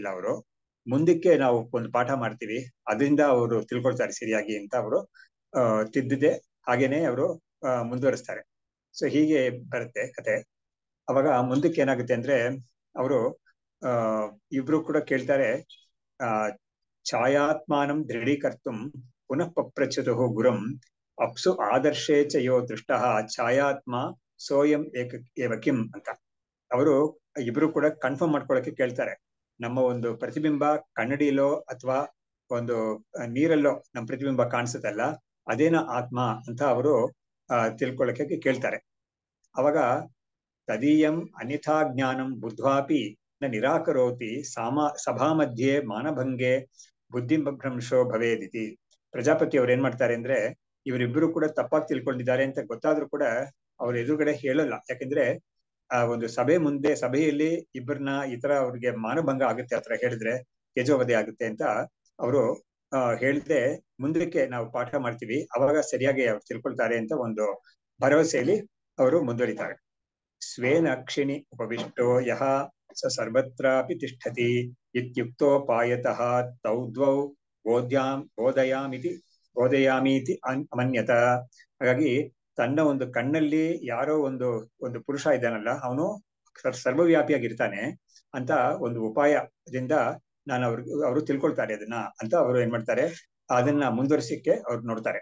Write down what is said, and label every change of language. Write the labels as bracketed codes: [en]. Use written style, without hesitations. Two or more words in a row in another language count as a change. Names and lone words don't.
[kn] ಅವರು ಮುಂದಕ್ಕೆ ನಾವು ಒಂದು ಪಾಠ ಮಾಡ್ತೀವಿ, ಅದರಿಂದ ಅವರು ತಿಳ್ಕೊಳ್ತಾರೆ ಸರಿಯಾಗಿ ಅಂತ ಅವರು ತಿದ್ದದೆ ಹಾಗೇನೆ ಅವರು ಮುಂದುವರಿಸ್ತಾರೆ. ಸೊ ಹೀಗೆ ಬರುತ್ತೆ ಕತೆ. ಅವಾಗ ಮುಂದಕ್ಕೆ ಏನಾಗುತ್ತೆ ಅಂದ್ರೆ, ಅವರು ಇಬ್ರು ಕೂಡ ಕೇಳ್ತಾರೆ, [sa] ಛಾಯಾತ್ಮಾನಂ ದೃಢೀಕರ್ತುಂ ಪುನಃ ಪಪ್ರಚ್ಯುತು ಗುರುಂ ಅಪ್ಸು ಆದರ್ಶೇ ಚ ಯೋ ದೃಷ್ಟ ಛಾಯಾತ್ಮ ಸೋಯಂ ಏವ ಕಿಂ [kn] ಅಂತ. ಅವರು ಇಬ್ರು ಕೂಡ ಕನ್ಫರ್ಮ್ ಮಾಡ್ಕೊಳಕ್ಕೆ ಕೇಳ್ತಾರೆ, ನಮ್ಮ ಒಂದು ಪ್ರತಿಬಿಂಬ ಕನ್ನಡಿಲೋ ಅಥವಾ ಒಂದು ನೀರಲ್ಲೋ ನಮ್ಮ ಪ್ರತಿಬಿಂಬ ಕಾಣಿಸುತ್ತಲ್ಲ, ಅದೇನ ಆತ್ಮ ಅಂತ ಅವರು ತಿಳ್ಕೊಳ್ಳಕ್ಕೆ ಕೇಳ್ತಾರೆ. [sa] ಅವಾಗ ತದೀಯಂ ಅನ್ಯಥಾ ಜ್ಞಾನಂ ಬುದ್ಧ್ವಾಪಿ ನ ನಿರಾಕರೋತಿ ಸಭಾ ಮಧ್ಯೆ ಮಾನಭಂಗೆ ಬುದ್ಧಿಭ್ರಂಶೋ ಭವೇದಿತಿ. [kn] ಪ್ರಜಾಪತಿ ಅವ್ರು ಏನ್ ಮಾಡ್ತಾರೆ ಅಂದ್ರೆ, ಇವರಿಬ್ಬರು ಕೂಡ ತಪ್ಪಾಗಿ ತಿಳ್ಕೊಂಡಿದ್ದಾರೆ ಅಂತ ಗೊತ್ತಾದ್ರೂ ಕೂಡ ಅವ್ರ ಎದುರುಗಡೆ ಹೇಳಲ್ಲ. ಯಾಕಂದ್ರೆ ಆ ಒಂದು ಸಭೆಯಲ್ಲಿ ಇಬ್ಬರನ್ನ ಈ ತರ ಅವ್ರಿಗೆ ಮಾನಭಂಗ ಆಗುತ್ತೆ, ಆತರ ಹೇಳಿದ್ರೆ ತೇಜೋವಧೆ ಆಗುತ್ತೆ ಅಂತ ಅವರು ಹೇಳ್ದೆ ಮುಂದಕ್ಕೆ ನಾವು ಪಾಠ ಮಾಡ್ತೀವಿ, ಅವಾಗ ಸರಿಯಾಗಿ ಅವ್ರು ತಿಳ್ಕೊಳ್ತಾರೆ ಅಂತ ಒಂದು ಭರವಸೆಯಲ್ಲಿ ಅವರು ಮುಂದುವರಿತಾರೆ. [sa] ಸ್ವೇನ ಅಕ್ಷಿಣಿ ಉಪವಿಷ್ಟೋ ಯಹ ಸ ಸರ್ವತ್ರಾಪಿ ತಿಷ್ಠತಿ ಇತ್ಯುಕ್ತೋಪಾಯತಃ ತೌ ದ್ವೌ ಬೋಧಯಾಮೀತಿ ಅಮನ್ಯತ. [kn] ಹಾಗಾಗಿ ತನ್ನ ಒಂದು ಕಣ್ಣಲ್ಲಿ ಯಾರೋ ಒಂದು ಪುರುಷ ಇದ್ದಾನಲ್ಲ, ಅವನು ಸರ್ವವ್ಯಾಪಿಯಾಗಿರ್ತಾನೆ ಅಂತ ಒಂದು ಉಪಾಯದಿಂದ ಅವರು ತಿಳ್ಕೊಳ್ತಾರೆ ಅದನ್ನ ಅಂತ ಅವರು ಏನ್ ಮಾಡ್ತಾರೆ, ಅದನ್ನ ಮುಂದುವರಿಸಕ್ಕೆ ಅವ್ರು ನೋಡ್ತಾರೆ.